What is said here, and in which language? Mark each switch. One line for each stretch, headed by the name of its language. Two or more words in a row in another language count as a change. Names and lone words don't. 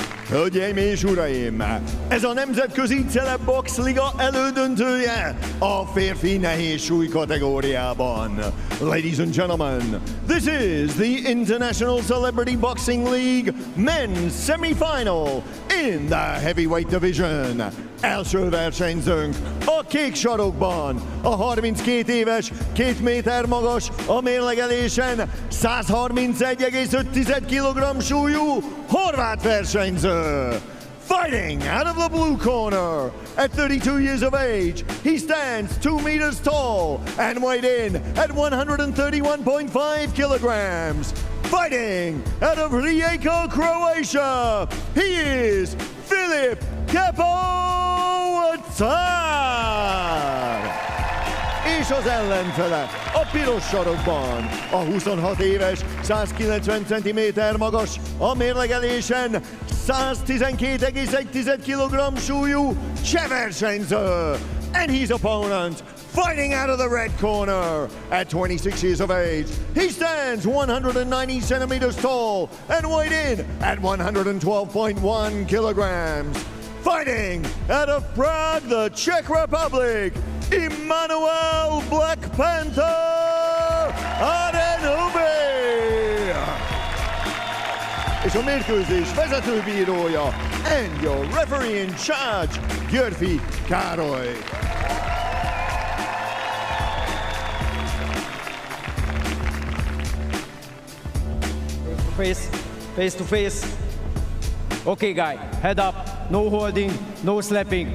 Hungarian: Hölgyeim és uraim, ez a Nemzetközi Celebbox Liga elődöntője a férfi nehéz súly kategóriában.
English: Ladies and gentlemen, this is the International Celebrity Boxing League men's semifinal in the heavyweight division.
Hungarian: Első versenyzőnk a kék sarokban, a 32 éves, 2 méter magas, a mérlegelésen 131,5 kg súlyú horvát versenyző.
English: Fighting out of the blue corner, at 32 years of age, he stands 2 meters tall and weighed in at 131.5 kilograms. Fighting out of Rijeka, Croatia, he is Filip
Hungarian: És az ellenfele a piros sarokban, a 26 éves, 190 cm magas, a mérlegelésen 112,1 kg súlyú cseh versenyző.
English: And his opponent, fighting out of the red corner, at 26 years of age, he stands 190 centimeters tall and weighed in at 112.1 kilograms. Fighting out of Prague, the Czech Republic, Emmanuel Black Panther Adenubi!
Hungarian: És a mérkőzés vezetőbírója
English: and your referee in charge, Györfi Károly. Face to face. Okay, guy, head up, no holding, no slapping.